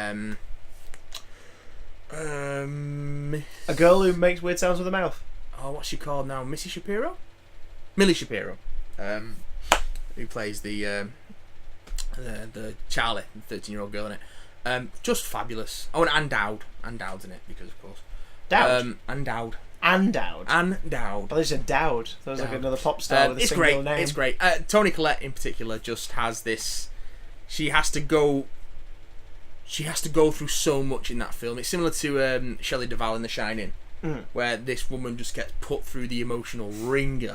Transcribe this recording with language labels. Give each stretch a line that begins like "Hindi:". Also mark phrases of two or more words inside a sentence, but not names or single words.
English: a girl who makes weird sounds with her mouth. Oh, what's she called now? Millie Shapiro, who plays the Charlie, 13-year-old girl in it. Just fabulous. Oh, and Ann Dowd. Ann Dowd's in it because, of course. Dowd? Ann Dowd. Ann Dowd? Ann Dowd. But they said Dowd. That was like another pop star with a single name. It's great. Toni Collette in particular just has this. She has to go through so much in that film. It's similar to Shelley Duvall in The Shining, where this woman just gets put through the emotional ringer.